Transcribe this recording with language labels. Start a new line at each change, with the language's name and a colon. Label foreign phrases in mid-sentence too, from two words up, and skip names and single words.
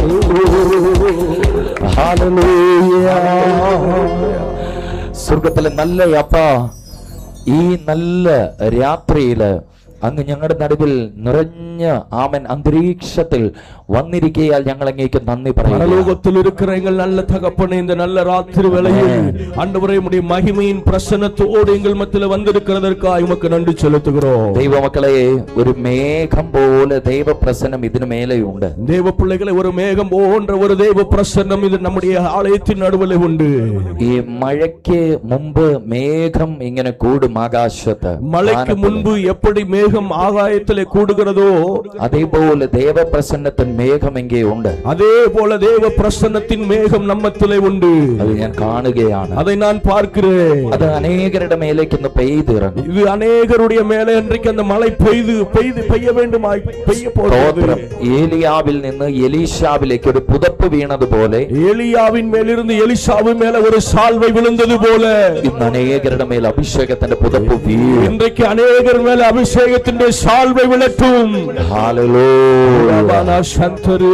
Malayalam: ஹalleluya. സ്വർഗ്ഗത്തിലെ നല്ല അപ്പാ, ഈ നല്ല രാത്രിയില് അങ്ങ് ഞങ്ങളുടെ നടുവിൽ നിറഞ്ഞ ആമൻ അന്തരീക്ഷത്തിൽ വന്നിരിക്കയാൽ ഞങ്ങൾ അങ്ങേക്ക് നന്ദി പറയുന്നു.
Tamil: பரலோகத்தில் இருக்கிற எங்கள் நல்ல தகப்பனே, இந்த நல்ல ராத்திரி வேளையில் ஆண்டவரே உம்முடைய மகிமையின் பிரசன்னத்தோடு எங்கள் மத்தியில் வந்திருக்கிறதற்காக உமக்கு நன்றி செலுத்துகிறோம்.
Malayalam: ദൈവ മക്കളെ, ഒരു മേഘം പോലെ ദൈവ പ്രസന്നം ഇതിനു മേലെയുണ്ട്.
Tamil: தேவ பிள்ளைகளை, ஒரு மேகம் போன்ற ஒரு தேவ பிரசன்னம் இது நம்முடைய ஆலயத்தின் நடுவில் உண்டு.
Malayalam: ഈ മഴയ്ക്ക് മുമ്പ് മേഘം ഇങ്ങനെ കൂടും ആകാശത്ത്.
Tamil: மழைக்கு முன்பு எப்படி மேகம் ஆகாயத்திலே கூடுகிறதோ
Malayalam: അതേപോലെ ദേവപ്രസന്നത്തിൻ മേഘം ഇங்கே ഉണ്ട്.
Tamil: அதே போல தேவ பிரசன்னத்தின் மேகம் நம்மத்திலே உண்டு.
Malayalam: അത് ഞാൻ കാണുകയാണ്.
Tamil: அதை நான் பார்க்கிறேன்.
Malayalam: അത് അനേകരുടെ മേലേക്ക് ഇന്ന് പെയ്തിറങ്ങും.
Tamil: இது அநேகருடைய மேலே இன்றைக்கு அந்த மழை பெய்ய வேண்டுமாய் பெய்ய போகிறது.
Malayalam: ഏലിയാവിൽ നിന്ന് എലീശാവിലേക്ക് ഒരു പുതപ്പ് വീണതുപോലെ,
Tamil: ஏலியாவின் மேலிருந்து எலிசாவின் மேல ஒரு சால்வை விழுந்தது போல
Malayalam: ഇന്ന് അനേകരുടെ മേൽ അഭിഷേകത്തിന്റെ പുതപ്പ് വീഴും.
Tamil: இன்றைக்கு அநேகர் மேல அபிஷேகத்தின் சால்வை விழட்டும்.
Malayalam: ഹല്ലേലൂയ. சந்தரே